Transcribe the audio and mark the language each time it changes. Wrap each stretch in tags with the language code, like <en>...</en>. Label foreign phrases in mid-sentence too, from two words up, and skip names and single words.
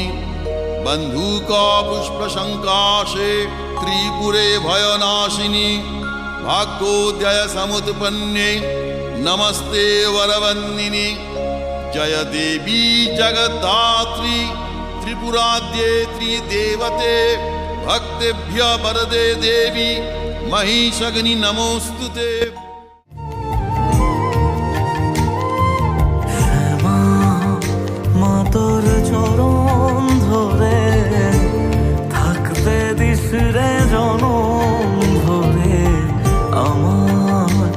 <sa>बंधुका पुष्प शंकाशे त्रिपुरे भयनाशिनी भाग्योदय समुत्पन्ने नमस्ते वरवन्दिनी। जय देवी जगद्धात्री त्रिपुराद्ये त्रिदेवते भक्तेभ्य वरदे देवी महिषग्नि नमोस्तुते।</sa> <bn>মা তোর চরণ ধরে থাকতে দিস রে জনম ধরে আমায়।</bn>